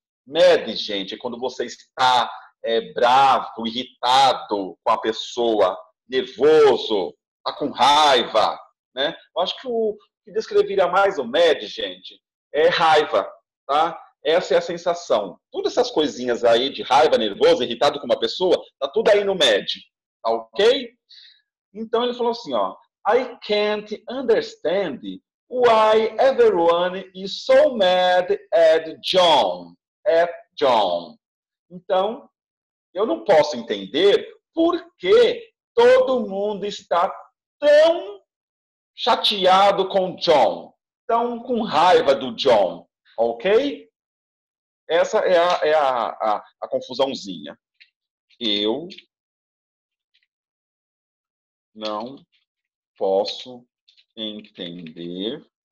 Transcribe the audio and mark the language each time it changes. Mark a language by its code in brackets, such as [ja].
[pt] Mad, gente, é quando você está bravo, irritado com a pessoa, nervoso, está com raiva. Né? Eu acho que o que descreveria mais o mad, gente, é raiva. Tá? Essa é a sensação. Todas essas coisinhas aí de raiva, nervoso, irritado com uma pessoa, tá tudo aí no MED, tá ok? Então ele falou assim, ó, [en] I can't understand why everyone is so mad at John. [pt] Então, eu não posso entender por que todo mundo está tão chateado com John, tão com raiva do John, ok? Essa é a confusãozinha. Eu não posso entender